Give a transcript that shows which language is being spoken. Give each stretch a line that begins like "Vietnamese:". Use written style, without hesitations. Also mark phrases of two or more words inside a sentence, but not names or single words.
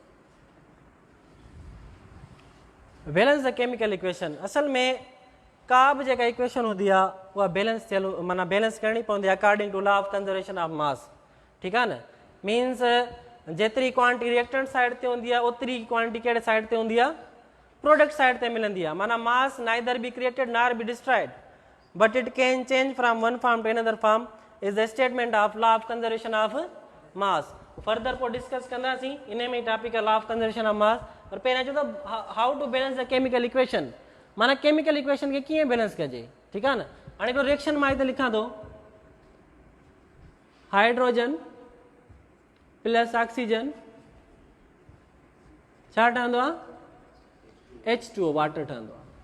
English: Balance the chemical equation.
Sindhi: असल में का बि जेका इक्वेशन हूंदी आहे उहा बैलेंस थियल, माना बैलेंस करणी पवंदी आहे
English: according to law of conservation of mass.
Sindhi: ठीकु आहे न, मीन्स जेतिरी
English: quantity reactant side
Sindhi: ते हूंदी आहे ओतिरी क्वांटिटी कहिड़े साइड ते हूंदी आहे?
English: product side
Sindhi: ते मिलंदी आहे। माना
English: mass neither be created nor be destroyed but it can change from one form to another form is the statement of law of conservation of mass. further po discuss
Sindhi: कंदासीं इन में टॉपिक है
English: law of conservation of mass।
Sindhi: और पहिरियां चओ त
English: how to balance the chemical equation,
Sindhi: माना
English: chemical equation
Sindhi: खे कीअं बैलेंस कजे। ठीकु आहे न, हाणे हिकिड़ो रिएक्शन मां हिते लिखां थो,
English: hydrogen plus oxygen
Sindhi: छा ठहंदो आहे? H2O, वाटर ठहंदो आहे।